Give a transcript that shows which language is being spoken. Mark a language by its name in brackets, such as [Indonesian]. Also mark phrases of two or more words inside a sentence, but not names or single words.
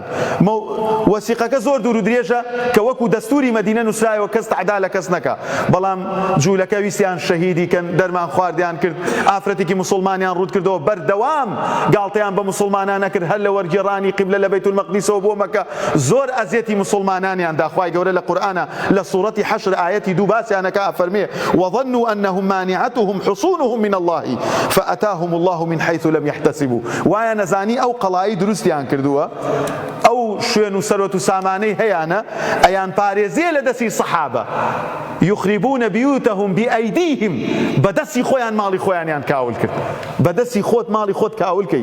[Central Kurdish] وەسیقەکە زۆر دوور و درێژە کە وەکو دەستوری مەدینە نووسرایەوە کەس تەعدا لە کەس نەکا بەڵام جوولەکە ویستیان شەهیدی کەن دەرمان خواردیان کرد ئافرەتێکی موسڵمانیان ڕوود کردەوە بەردەوام گاڵتەیان بە موسڵمانان نەکرد هەر لە وەرگێڕانی قیبلە لە بەیت المەقدیسەوە بۆ مەکە زۆر ئەزیەتی موسڵمانانیان داخوای گەورە لە قورئانە لە سوورەتی حەشر ئایەتی دوو باسییانەکە ئەفەرمێ [Arabic] وظنوا أنهم مانعتهم حصونهم من الله فأتاهم الله من حيث لم يحتسبوا. [Central Kurdish] وایە نەزانی ئەو قەڵایی دروستیان کردووە ئەو شوێن و سەرۆت و سامانەی هەیەە ئەیان پارێزیە لە دەستی سەحابە [Arabic] يخربون بيوتهم بأيديهم [Central Kurdish] بەدەستی خۆیان ماڵی خۆیانیان کاول کرد بەدەستی خۆت ماڵی خۆت کاول کەی.